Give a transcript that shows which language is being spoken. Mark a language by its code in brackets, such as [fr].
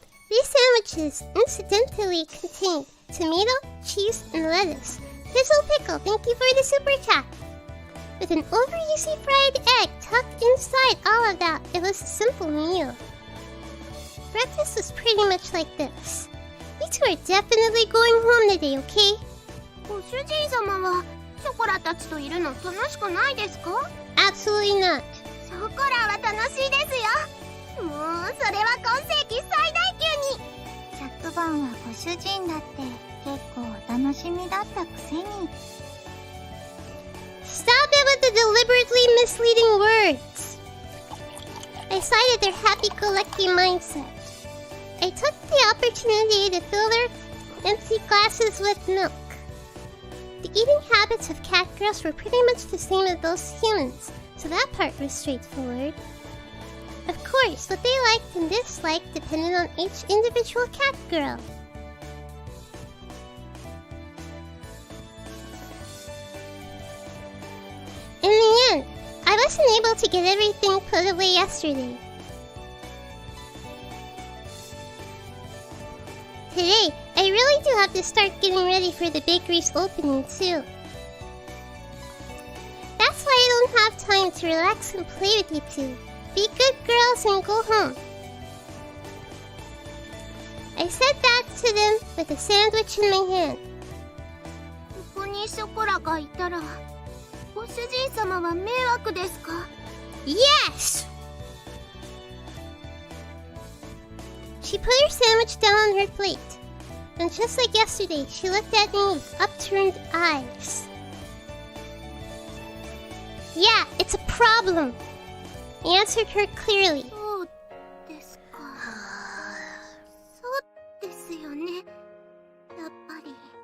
[en] These sandwiches incidentally contained tomato, cheese, and lettuce. Fizzle Pickle, thank you for the super chat. With an over easy fried egg tucked inside all of that, it was a simple meal. Breakfast was pretty much like this. We two are definitely going home today, okay? [ja] ご主人様はショコラたちといるの楽しくないですか？ [en] Absolutely not. [ja] ショコラは楽しいですよ。もうそれは今世紀最大級に。昨晩はご主人だって結構お楽しみだったくせに。 [en] Stop it with the deliberately misleading words. I cited their happy-go-lucky mindset. I took the opportunity to fill their empty glasses with milk. The eating habits of catgirls were pretty much the same as those humans, so that part was straightforward. Of course, what they liked and disliked depended on each individual catgirl. In the end, I wasn't able to get everything put away yesterday. Today, I really do have to start getting ready for the bakery's opening too. That's why I don't have time to relax and play with you two. Be good girls and go home. I said that to them with a sandwich in my hand. [ja] ここにショコラがいたらご主人様は迷惑ですか？ [en] Yes! She put her sandwich down on her plate. And just like yesterday, she looked at me with upturned eyes. Yeah, it's a problem. I answered her clearly. [ja] そうですか。そうですよね。やっぱり。